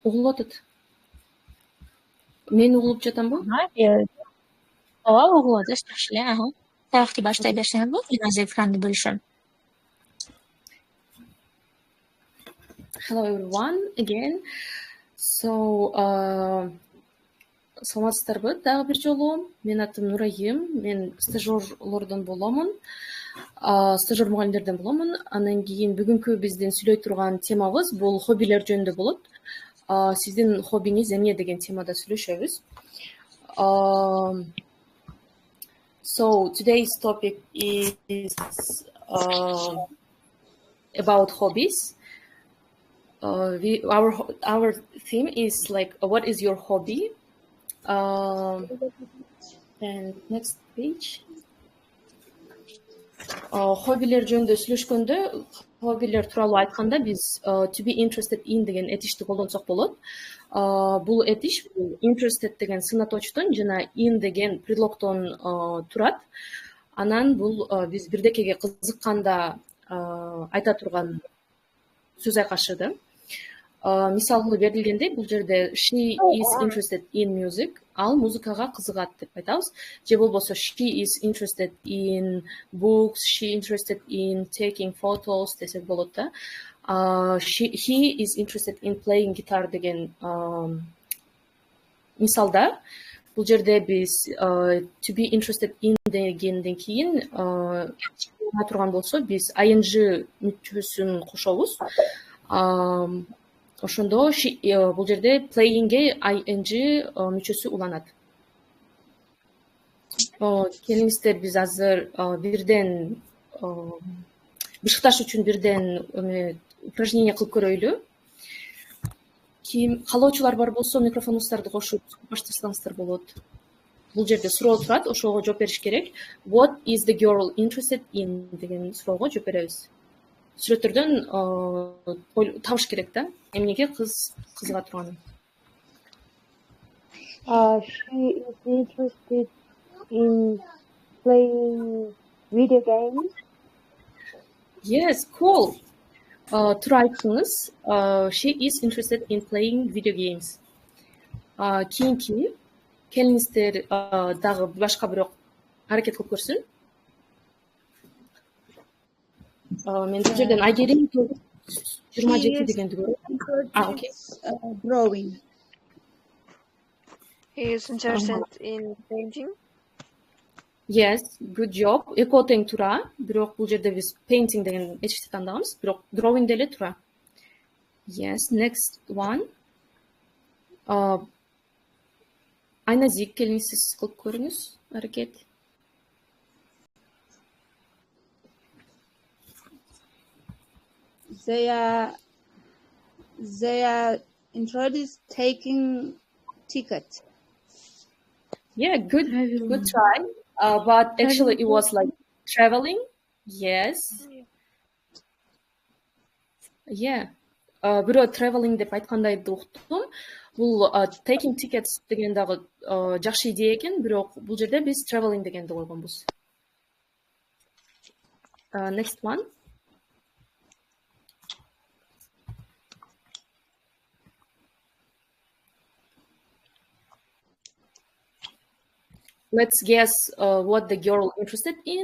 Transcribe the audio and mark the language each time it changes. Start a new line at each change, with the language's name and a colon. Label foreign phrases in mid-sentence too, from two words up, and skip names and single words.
Kyrgyz: Угулуп атат. Мен угулуп жатамбы? Ооба, угулуп атат, жакшы эле. Тарыхты баштай берсеңиз болот, мен азыр экранды бөлүшөм.
English: Hello everyone again. So,
Kyrgyz: саламатсыздарбы? Дагы бир жолу. Мен атым Нурайым. Мен стажёрлордон боломун. Стажёр мугалимдерден боломун. Анан кийин бүгүнкү биздин сүйлөй турган темабыз бул хоббилер жөнүндө болот. Сиздин хоббиңиз эмне деген темада сүйлөшөбүз.
English: So today's topic is about hobbies. Our theme is like, what is your hobby? And next page.
Kyrgyz: Хоббилер жөнүндө сүйлөшкөндө, хоббилер тууралуу айтканда биз
English: to be interested in
Kyrgyz: деген этишти колдонсок болот. Бул этиш interested деген сынаточтон жана in деген предлогтон турат. Анан бул биз бирдекеге кызыкканда айта турган сөз айкашы да. Мисалы берилгендей, бул жерде
English: she is interested in music,
Kyrgyz: ал музыкага кызыгат деп айтабыз. Же болбосо
English: she is interested in books, she interested in taking photos
Kyrgyz: десек болот да.
English: He is interested in playing guitar
Kyrgyz: деген мисалда. Бул жерде биз
English: to be interested in
Kyrgyz: дегенден кийин турган болсо биз ing мүчөсүн кошобуз. Ошондо бул жерде playing'ге ing мүчөсү уланат. Келиңиздер биз азыр бирден бышыкташ үчүн бирден упражнение кылып көрөйлү. Ким каалоочулар бар болсо микрофонуңуздарды кошуп баштасаңыздар болот. Бул жерде суроо турат, ошого жооп бериш керек.
English: What is the girl interested in
Kyrgyz: деген суроого жооп беребиз. Сүрөттөрдөн табыш керек да, эмнеге кыз кызыга турганын.
English: She is interested in playing video games. Yes, cool.
Kyrgyz: Тура айттыңыз.
English: She is interested in playing video games.
Kyrgyz: Кийинки келиңиздер дагы башка бирок аракет кылып көрсүн. Мен бул жерден Айгерим 27 дегенди көрөм. Окей.
English: Drawing. He is interested in painting. Yes, good job.
Kyrgyz: Эко тең тура, бирок бул жерде биз painting деген этишти тандаганбыз, бирок drawing деле тура.
English: Yes, next one.
Kyrgyz: Айназик, келиңиз сиз кылып көрүңүз аракет.
English: They are interested in taking tickets. Yeah, good try. But actually it was like traveling. Yes. Yeah.
Kyrgyz: Бирөө traveling деп айткандайды уктум. Бул
English: taking tickets
Kyrgyz: деген дагы жакшы идея экен, бирок бул жерде биз traveling дегенди койгонбуз.
English: Next one. Let's guess what the girl interested in.